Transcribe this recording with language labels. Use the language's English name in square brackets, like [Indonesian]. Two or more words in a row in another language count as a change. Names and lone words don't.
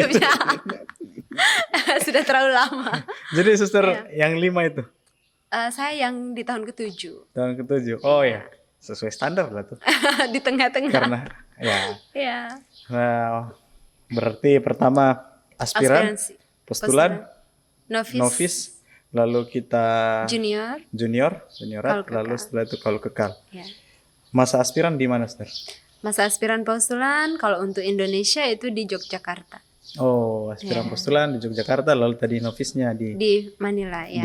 [Indonesian] hidupnya. Sudah terlalu lama. Jadi suster Iya. yang 5 itu Saya yang di tahun ke-7. tahun ke-7. Oh ya, sesuai standar lah tuh. Di tengah-tengah. Karena ya, Iya. nah, berarti pertama aspiran, Aspiransi. postulan, Novis. novis, lalu kita Junior. juniorat, Kaul lalu kekal. setelah itu kaul kekal. Ya. Masa aspiran di mana, Suster? Masa aspiran postulan kalau untuk Indonesia itu di Yogyakarta. Oh, aspiran Ya. postulan di Yogyakarta, lalu tadi novisnya di Manila ya,